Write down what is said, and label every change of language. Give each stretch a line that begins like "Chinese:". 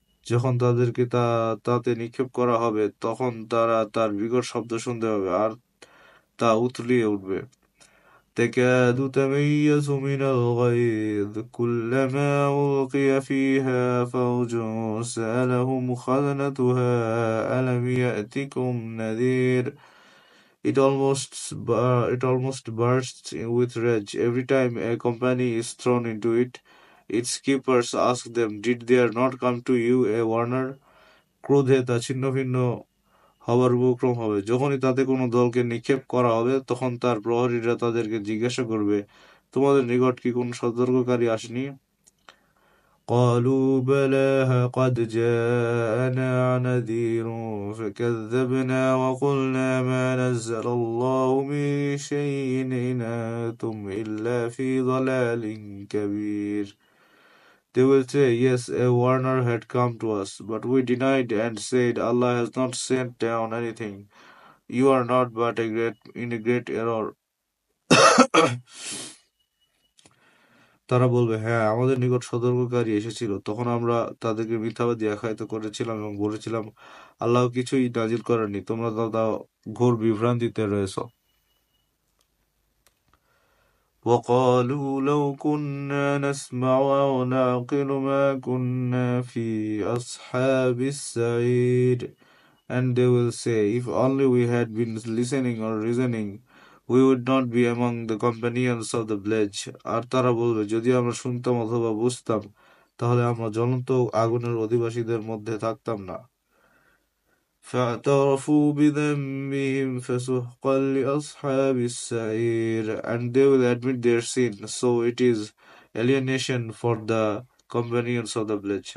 Bangla: যখন তাদেরকে তাতে নিক্ষেপ করা হবে তখন তারা তার বিকট শব্দ শুনতে পাবে, আর তা উতলিয়ে উঠবে।
Arabic: تكاد تميز من الغيظ كلما ألقي فيها فوج سألهم خزنتها ألم يأتكم نذير.
English: It almost bursts with rage every time a company is thrown into it. Its keepers ask them, did there not come to you a warner?
Bangla: ক্রোধে তা ছিন্ন ভিন্ন হবার উপক্রম হবে। যখনই তাতে কোনো দলকে নিক্ষেপ করা হবে তখন তার প্রহরীরা তাদেরকে জিজ্ঞাসা করবে, তোমাদের নিকট কি কোনো সতর্ককারী আসেনি?
Arabic: قالوا بلى قد جاءنا نذير فكذبنا وقلنا ما نزل الله من شيء إن أنتم إلا في ضلال كبير.
English: They will say, yes, a warner had come to us, but we denied and said, Allah has not sent down anything. You are not but in a great error.
Bangla: তারা বলবে, হ্যাঁ, আমাদের নিকট সতর্ককারী এসেছিল। তখন আমরা তাদেরকে মিথ্যাবাদী আখ্যায়িত করেছিলাম এবং বলেছিলাম, আল্লাহ কিছুই নাজিল করেননি, তোমরা তা ঘোর বিভ্রান্তিতে রয়েছ।
Arabic: وقالوا لو كنا نسمع أو نعقل ما كنا في أصحاب السعير.
English: And they will say, if only we had been listening or reasoning, we would not be among the companions of the pledge.
Bangla: আর তারা বলবে, যদি আমরা শুনতাম অথবা বুঝতাম, তাহলে আমরা জ্বলন্ত আগুনের অধিবাসীদের মধ্যে থাকতাম না।
Arabic: فاعترفوا بذنبهم فسحقا لأصحاب السعير.
English: And they will admit their sin, so it is alienation for the companions of the pledge.